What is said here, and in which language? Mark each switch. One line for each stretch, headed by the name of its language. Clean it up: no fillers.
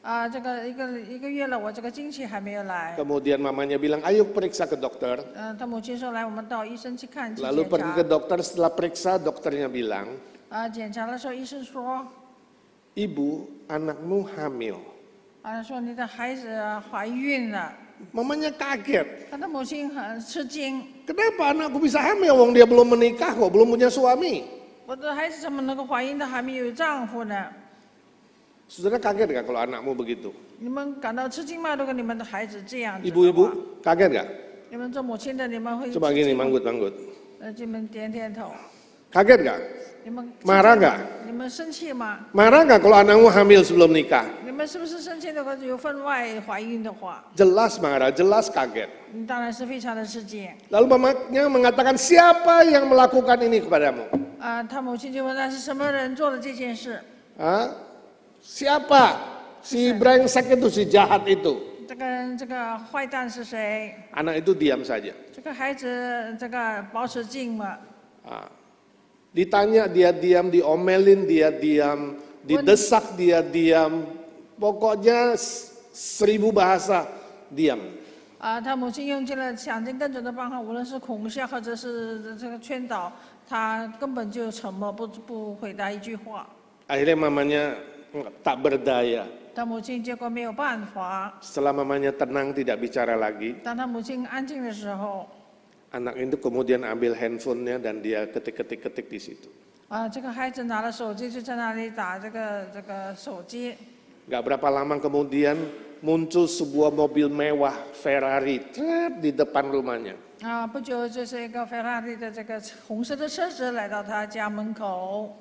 Chinese: 这个一个月了，我这个经期还没有来。
Indonesian: Kemudian mamanya bilang, ayo periksa ke dokter.
Chinese: 她母亲说：“来，我们到医生去看去
Indonesian: Lalu pergi
Chinese: 查
Indonesian: ke。 dokter, setelah periksa dokternya bilang,
Chinese: 检查的时候，医生说，
Indonesian: ibu anakmu hamil.
Chinese: 说你的孩子怀孕了。
Indonesian: Mamanya kaget.
Chinese: 她的母亲很吃惊，
Indonesian: Kenapa anakku bisa hamil? Wong dia belum menikah kok, belum punya suami.
Chinese: 我的孩子怎么能够怀孕的还没有丈夫呢？
Indonesian: Saudara kaget gak kalau anakmu begitu?
Chinese: 你们感到吃惊吗？如果你们的孩子这样子的话，
Indonesian: Ibu-ibu kaget gak?
Chinese: 你们做母亲的，你们会
Indonesian: Coba
Chinese: 吃
Indonesian: gini
Chinese: 惊吗？
Indonesian: manggut-manggut.
Chinese: 你们点点头。
Indonesian: Kaget gak?
Chinese: 你们
Indonesian: Marah gak?
Chinese: 你们生气吗？
Indonesian: Marah gak kalau anakmu hamil sebelum nikah?
Chinese: 你们是不是生气？如果有分外怀孕的话，
Indonesian: Jelas marah, jelas kaget.
Chinese: 你当然是非常的吃惊。
Indonesian: Lalu mamanya mengatakan, siapa yang melakukan ini kepadamu?
Chinese: 他母亲就问他是什么人做的这件事。
Indonesian: Siapa? Si brengsek itu, si jahat itu.
Chinese: 这个坏蛋是谁？
Indonesian: Anak itu diam saja.
Chinese: 这个孩子保持静默。
Indonesian: Ditanya dia diam, diomelin dia diam, didesak dia diam. Pokoknya 1000 bahasa diam.
Chinese: 他母亲用尽了想尽各种的办法，无论是恐吓或者是这个劝导，他根本就沉默，不回答一句话。
Indonesian: Akhirnya mamanya tak berdaya.
Chinese: 他母亲结果没有办法。
Indonesian: Setelah mamanya tenang tidak bicara lagi,
Chinese: 当他母亲安静的时候，
Indonesian: anak itu kemudian ambil handphonenya dan dia ketik di situ.
Chinese: 这个孩子拿了手机就在那里打这个手机。
Indonesian: Gak berapa lama kemudian muncul sebuah mobil mewah Ferrari di depan rumahnya.
Chinese: 不久就是一个法拉利的这个红色的车子来到他家门口。